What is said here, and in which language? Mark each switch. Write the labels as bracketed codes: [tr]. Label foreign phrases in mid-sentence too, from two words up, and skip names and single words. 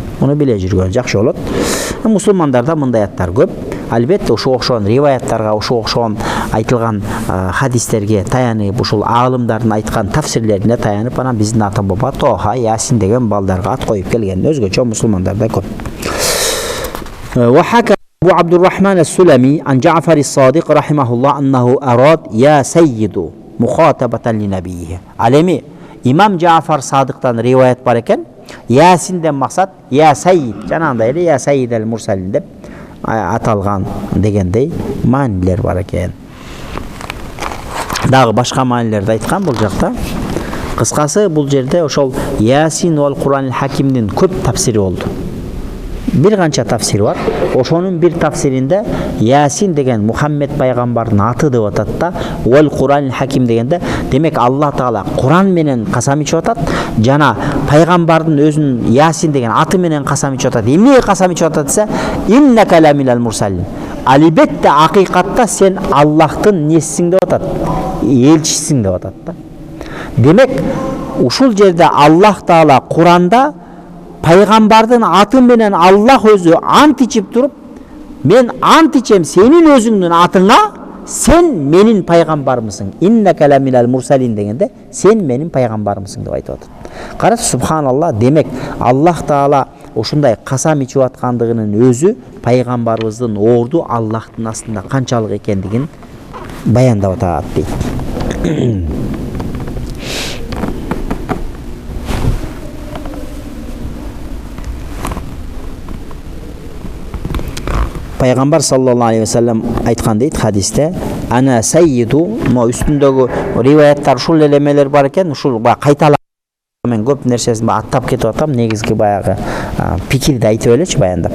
[ky] Муну биле жүргөн жакшы болот. Мусулмандарда мындай аттар көп. Албетте ошо окшогон риваяттарга, ошо окшогон айтылган хадистерге таянып, ушул алымдардын айткан тафсирлерине таянып, анан биздин ата баба Тоха, Ясин деген балдарга ат коюп келген. Өзгөчө мусулмандарда көп. [ar] وحكى أبو عبد الرحمن السلمي عن جعفر الصادق رحمه الله أنه أراد يا سيدي مخاطبة للنبي. [ky] Алеми имам Джаъфар Садиктан риваят бар экен. Ясинден максат [ar] يا سيد, [ky] жанагындай эле [ar] يا سيد المرسلين [ky] деп аталган дегендей маанилер бар экен. Дагы башка маанилерди айткан бул жакта. Кыскасы бул жерде ошол Ясин вал Куранил Хакимдин көп тафсири болду. Bir канча тафсир бар. Ошонун бир тафсиринде Ясин деген Мухаммед пайгамбардын аты деп атат да, [ar] والقرآن الحكيم [ky] дегенде, демек Аллах Таала Куран менен касам ичип атат, жана пайгамбардын өзүнүн Ясин деген аты менен касам ичип атат. Эмне касам ичип атат десе, [ar] إنك لمن المرسلين. [ky] Албетте акыйкатта сен Аллахтын несиң деп атат, элчисиң деп атат да. Демек ушул жерде Аллах Таала Куранда пайгамбардын аты менен Аллах өзү ант ичип туруп, мен ант ичем сенин өзүңдүн атыңа, сен менин пайгамбармысың. [ar] إنك لمن المرسلين [ky] дегенде, сен менин пайгамбармысың деп айтып атат. Караш, субханалла, демек Аллах Таала ушундай касам ичип аткандыгынын өзү пайгамбарыбыздын орду Аллахтын астында канчалык экендигин баяндап атат дейт. Пайгамбар [ar] صلى الله عليه وسلم [ky] айткан дейт хадисте, [ar] أنا سيد, [ky] мо үстүндөгү риваяттар ушул элемелер бар экен, ушул кайталап мен көп нерсесин аттап кетип атам, негизги баягы пикирди айтып элечи баяндап.